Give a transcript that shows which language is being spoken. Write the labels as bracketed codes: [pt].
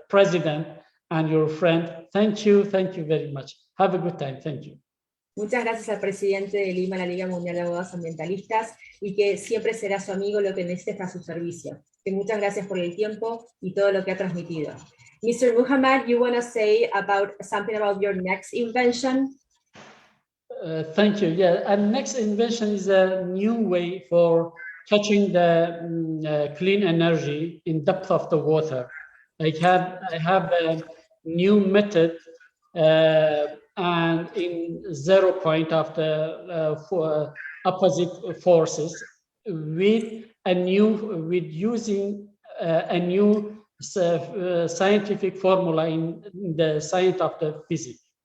[en] President and your friend. Thank you very much. Have a good time. Thank you. [es] Muchas gracias al presidente de Lima, la Liga Mundial de Abogados Ambientalistas, y que siempre será su amigo, lo que necesite está a su servicio. Que muchas gracias por el tiempo y todo lo que ha transmitido. [en] Mr. Muhammad, you want to say something about your next invention? Thank you. Yeah, and next invention is a new way for catching the clean energy in depth of the water. I have a new method and in 0 point of the opposite forces with using a new scientific formula in the science of the physics.